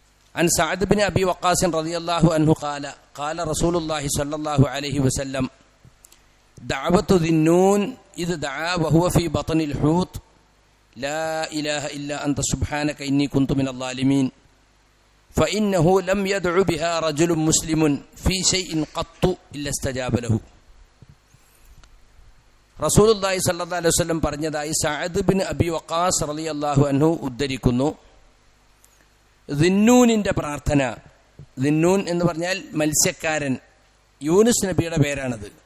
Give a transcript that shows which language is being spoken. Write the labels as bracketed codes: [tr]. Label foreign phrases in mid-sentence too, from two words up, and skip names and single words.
[ar] عن سعد بن أبي وقاص رضي الله عنه قال قال رسول الله صلى الله عليه وسلم دعوة ذي النون إذ دعا وهو في بطن الحوت لا إله إلا أنت سبحانك إني كنت من الظالمين فإنه لم يدع بها رجل مسلم في شيء قط إلا استجاب له. [ml] റസൂലുള്ളാഹി [ar] صلى الله عليه وسلم [ml] പറഞ്ഞതായി സഅദ് ബിൻ അബി വഖാസ് [ar] رضي الله عنه [ml] ഉദ്ധരിക്കുന്നു. ദിന്നൂനിന്റെ പ്രാർത്ഥന, ദിന്നൂൻ എന്ന് പറഞ്ഞാൽ മത്സ്യക്കാരൻ, യൂനുസ് നബിയുടെ പേരാണത്.